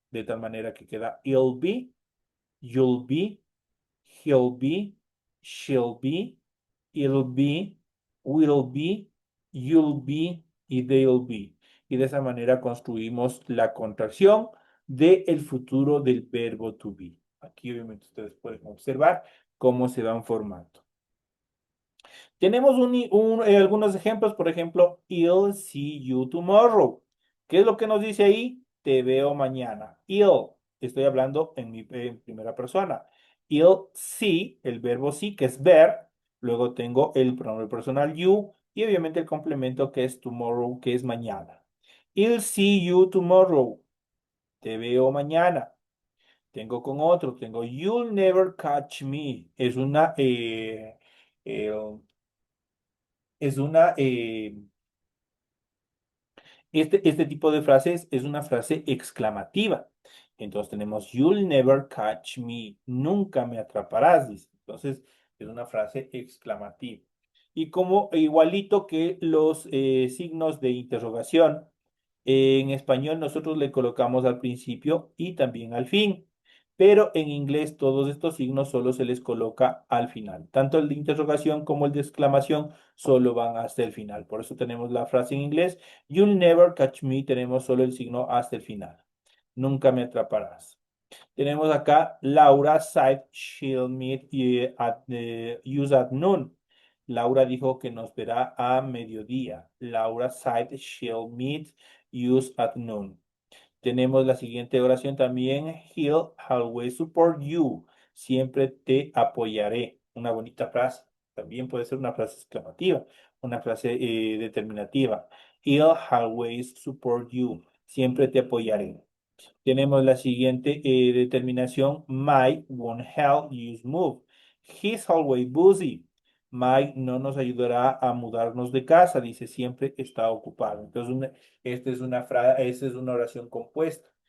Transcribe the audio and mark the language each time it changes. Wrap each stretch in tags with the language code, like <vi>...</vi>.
<es>De tal manera que queda</es> <en>it'll be, you'll be, he'll be, she'll be, it'll be, will be, you'll be y they'll be.</en> <es>Y de esa manera construimos la contracción del futuro del verbo to be. Aquí obviamente ustedes pueden observar cómo se van formando. Tenemos algunos ejemplos, por ejemplo,</es> <en>I'll see you tomorrow.</en> <es>¿Qué es lo que nos dice ahí? Te veo mañana. I'll, estoy hablando en primera persona. I'll see, el verbo see, que es ver. Luego tengo el pronombre personal you y obviamente el complemento que es tomorrow, que es mañana.</es> <en>I'll see you tomorrow.</en> <es>Te veo mañana. Tengo con otro, tengo</es> <en>you'll never catch me.</en> <es>Eh, es una este tipo de frases es una frase exclamativa. Entonces tenemos,</es> <en>you'll never catch me.</en> <es>Nunca me atraparás, dice. Entonces es una frase exclamativa. Y como igualito que los signos de interrogación, en español nosotros le colocamos al principio y también al fin. Pero en inglés todos estos signos solo se les coloca al final. Tanto el de interrogación como el de exclamación solo van hasta el final. Por eso tenemos la frase en inglés.</es> <en>You'll never catch me.</en> <es>Tenemos solo el signo hasta el final. Nunca me atraparás. Tenemos acá</es> <en>Laura said she'll meet use at noon.</en> <es>Laura dijo que nos verá a mediodía.</es> <en>Laura said she'll meet use at noon.</en> <es>Tenemos la siguiente oración también.</es> <en>He'll always support you.</en> <es>Siempre te apoyaré. Una bonita frase. También puede ser una frase exclamativa, una frase determinativa.</es> <en>He'll always support you.</en> <es>Siempre te apoyaré. Tenemos la siguiente determinación.</es> <en>Mike won't help you move. He's always busy.</en> <es>Mike no nos ayudará a mudarnos de casa, dice, siempre está ocupado. Entonces, esta es una oración compuesta.</es>